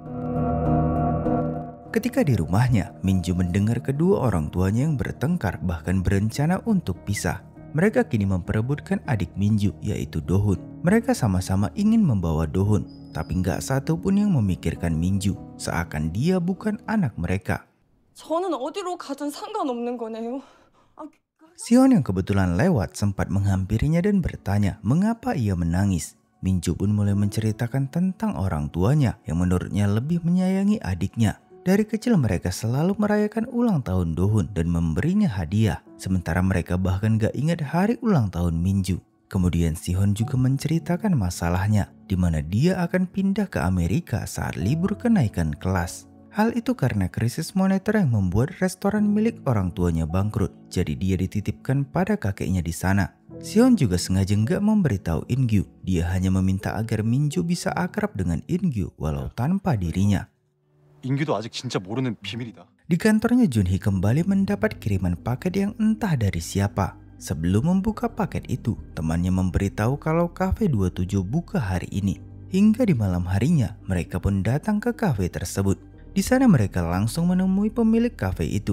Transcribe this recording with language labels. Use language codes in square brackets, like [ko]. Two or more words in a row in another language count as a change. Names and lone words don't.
[id] Ketika di rumahnya, Minju mendengar kedua orang tuanya yang bertengkar bahkan berencana untuk pisah. Mereka kini memperebutkan adik Minju yaitu Dohun. Mereka sama-sama ingin membawa Dohun, tapi nggak satu pun yang memikirkan Minju, seakan dia bukan anak mereka. [ko] 저는 어디로 가든 상관없는 거네요. [id] Sihon yang kebetulan lewat sempat menghampirinya dan bertanya mengapa ia menangis. Minju pun mulai menceritakan tentang orang tuanya yang menurutnya lebih menyayangi adiknya. Dari kecil mereka selalu merayakan ulang tahun Dohun dan memberinya hadiah. Sementara mereka bahkan gak ingat hari ulang tahun Minju. Kemudian Sihon juga menceritakan masalahnya, di mana dia akan pindah ke Amerika saat libur kenaikan kelas. Hal itu karena krisis moneter yang membuat restoran milik orang tuanya bangkrut, jadi dia dititipkan pada kakeknya di sana. Sihon juga sengaja nggak memberitahu In-gyu, dia hanya meminta agar Min-ju bisa akrab dengan In-gyu walau tanpa dirinya. [ko] 인규도 아직 진짜 모르는 비밀이다. [id] Di kantornya Junhee kembali mendapat kiriman paket yang entah dari siapa. Sebelum membuka paket itu, temannya memberitahu kalau Cafe 27 buka hari ini. Hingga di malam harinya, mereka pun datang ke kafe tersebut. Di sana mereka langsung menemui pemilik kafe itu.